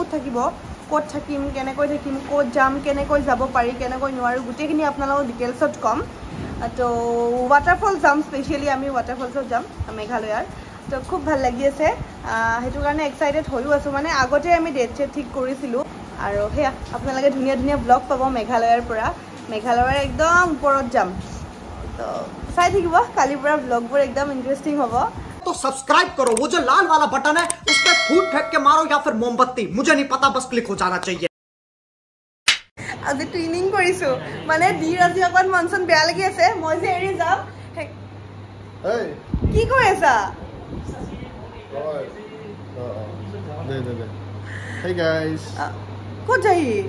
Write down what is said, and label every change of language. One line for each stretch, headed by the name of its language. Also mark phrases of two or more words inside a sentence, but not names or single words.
Assamese: থাকিব ক'ত থাকিম কেনেকৈ থাকিম ক'ত যাম কেনেকৈ যাব পাৰি কেনেকৈ নোৱাৰো গুটেখিনি আপোনালোকক ডিটেইলছত কম তো ওয়াটাৰফল যাম স্পেশালি আমি ওয়াটাৰফলছত যাম মেঘালয়াৰ তো খুব ভাল লাগি আছে হেতু কাৰণে এক্সাইটেড হৈও আছো মানে আগতে আমি ডেট চেট ঠিক কৰিছিলো আৰু হেয়া আপোনালোকে ধুনীয়া ধুনীয়া ব্লগ পাব মেঘালয়াৰ পৰা মেঘালয়ৰ একদম ওপৰত যাম তো চাই থাকিব কালিৰ পৰা ব্লগবোৰ একদম ইন্টাৰেস্টিং হ'ব
Hindi: तो सब्सक्राइब करो वो जो लाल वाला बटन है उस पर फूट फेंक के मारो या फिर मोमबत्ती मुझे नहीं पता बस क्लिक हो जाना चाहिए
Assamese: আজি ট্ৰেইনিং কৰিছো মানে দিৰ আজি অকন মনসন বেয়া লাগি আছে মই যে এৰি যাম কি কৈ আছা
English: Hey guys
Assamese: ক'ত যাই